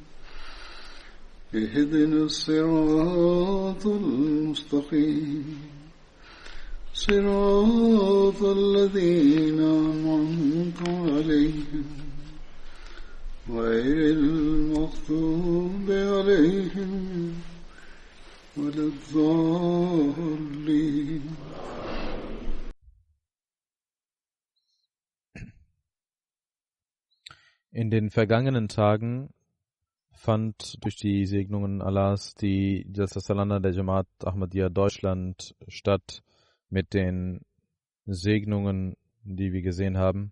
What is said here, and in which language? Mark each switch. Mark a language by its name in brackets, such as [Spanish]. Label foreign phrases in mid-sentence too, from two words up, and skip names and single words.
[Arabic] اهدنا الصراط المستقيم صراط الذين أنعمت عليهم غير المغضوب عليهم ولا الضالين. [German] In den vergangenen Tagen fand durch die Segnungen Allahs die Jalsa Salana der Jamaat Ahmadiyya Deutschland statt mit den Segnungen, die wir gesehen haben.